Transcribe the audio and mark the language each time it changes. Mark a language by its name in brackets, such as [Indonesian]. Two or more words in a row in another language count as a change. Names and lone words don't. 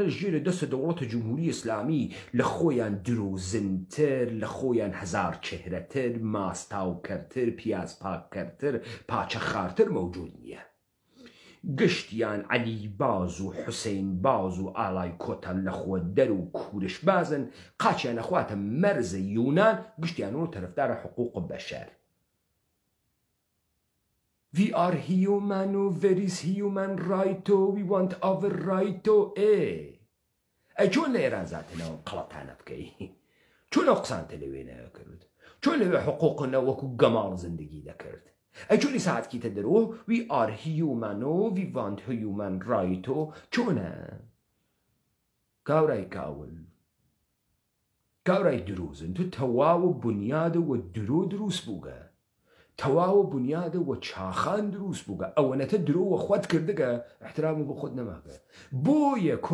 [Central Kurdish] ژێرە دەستە دەوڵەتە جمهوری ئیسلامی لە خۆیان درۆزنتر لە خۆیان هەزار چهرەتر ماستاوکەرتر پیازپاککەرتر پاچە خارتر مەوجود نییە گشتیان عەلی باز و حوسێن باز و ئالای کۆتان لەخۆ دەر و کوورش بازن قاچیان نەخواتە مەرزە یونان گشتیانەوە تەرەفدارە حقوق بەشەر [English] We are human, there is human right, we want our right. [Central Kurdish] چۆن لە ئێران زاتنەوە قەڵەتانە بکەی چۆن ئەو قسانتە لەوێنەوە کرد چۆن لەوێ حقوقنە وەکو گەماڵ زندگی دەکرد چۆنی ساعتکیتە دەرەوە [English] we are human, we want human right. [Central Kurdish] چۆنە کاورای کاول کاورای دروزن تو تەواوە بنیادە وە درۆ دروست بووگە تەواوە بنیادە وە چاخان دروست بووگە ئەوەنەتە درۆوە خۆت کردگە احترامی بۆ خۆت نەماگە بۆیە